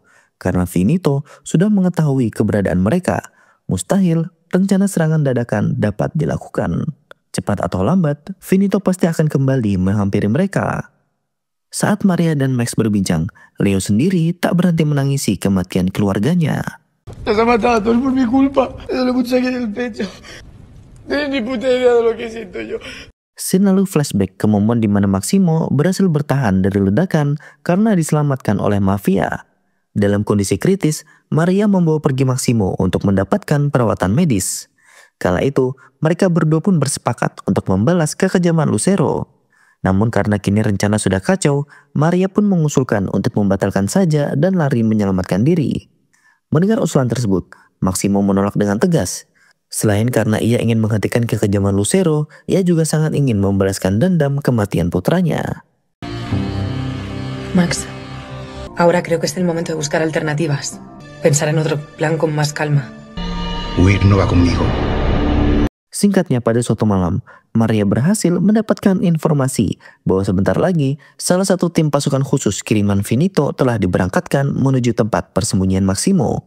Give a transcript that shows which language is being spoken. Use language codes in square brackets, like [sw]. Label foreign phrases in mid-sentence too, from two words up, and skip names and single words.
[id] Karena Finito sudah mengetahui keberadaan mereka, mustahil rencana serangan dadakan dapat dilakukan. Cepat atau lambat, Finito pasti akan kembali menghampiri mereka. Saat Maria dan Max berbincang, Leo sendiri tak berhenti menangisi kematian keluarganya. [es] Nos ha matado a todos por mi culpa. Me duele mucho aquí en el pecho. No tienes ni puta idea de lo que siento yo. [id] Scene lalu flashback ke momen di mana Maximo berhasil bertahan dari ledakan karena diselamatkan oleh mafia. Dalam kondisi kritis, Maria membawa pergi Maximo untuk mendapatkan perawatan medis. Kala itu, mereka berdua pun bersepakat untuk membalas kekejaman Lucero. Namun karena kini rencana sudah kacau, Maria pun mengusulkan untuk membatalkan saja dan lari menyelamatkan diri. Mendengar usulan tersebut, Maximo menolak dengan tegas. Selain karena ia ingin menghentikan kekejaman Lucero, ia juga sangat ingin membalaskan dendam kematian putranya. [es] Max, ahora creo que es el momento de buscar alternativas. Pensar en otro plan con más calma. Huir no va conmigo. [id] Singkatnya, pada suatu malam, Maria berhasil mendapatkan informasi bahwa sebentar lagi salah satu tim pasukan khusus kiriman Finito telah diberangkatkan menuju tempat persembunyian Maximo.